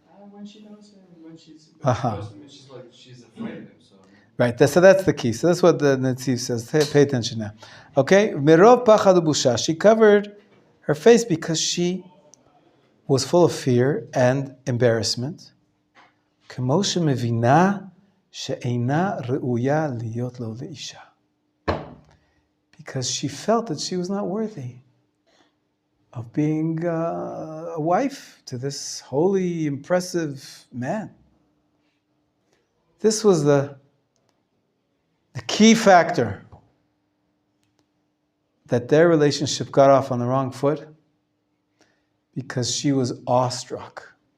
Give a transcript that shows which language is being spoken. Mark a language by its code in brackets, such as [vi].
[en] When she knows him, when she's she's afraid of him. So. Right, so that's the key. So that's what the Netziv says. Pay attention now. Okay, [he] Mirov pachad ubusha. [en] She covered her face because she was full of fear and embarrassment. [he] כמו שמבינה שאינה ראויה להיות לו לאישה. [en] Because she felt that she was not worthy of being a wife to this holy, impressive man. This was the key factor that their relationship got off on the wrong foot, because she was awestruck.